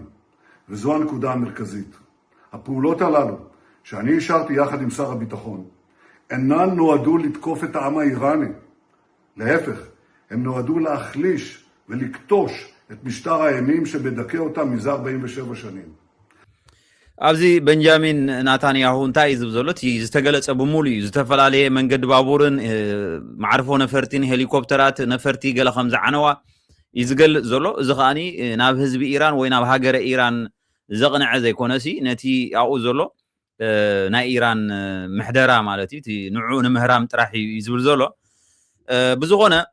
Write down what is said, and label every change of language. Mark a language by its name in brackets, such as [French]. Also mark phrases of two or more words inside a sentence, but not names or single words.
[Hebrew] וזו הנקודה המרכזית. הפעולות הללו, שאני אישרתי יחד עם שר הביטחון, אינן נועדו לתקוף את העם האיראני. להפך, הם נועדו להחליש ולקטוש את משטר האימים שמדכא אותם מזה 47 שנים. [Tigrinya] ኣብዚ ቤንጃሚን ናታንያሁ እንታይ እዩ ዝብሎ እቲ ዝተገለጸ ብሙሉ እዩ ዝተፈላለየ መንገዲ ባቡርን ማዕርፎ ነፈርቲን ሄሊኮፕተራት ነፈርቲ ገለ ከም ዝዓነዋ እዩ ዝገልጽ ዘሎ እዚ ከዓኒ ናብ ህዝቢ ኢራን ወይ ናብ ሃገረ ኢራን ዘቕንዐ ዘይኮነሲ ነቲ ኣብኡ ዘሎ ናይ ኢራን ምሕደራ ማለት እዩ እቲ ንዑ ንምህራም ጥራሕ እዩ ዝብል ዘሎ ብዝኾነ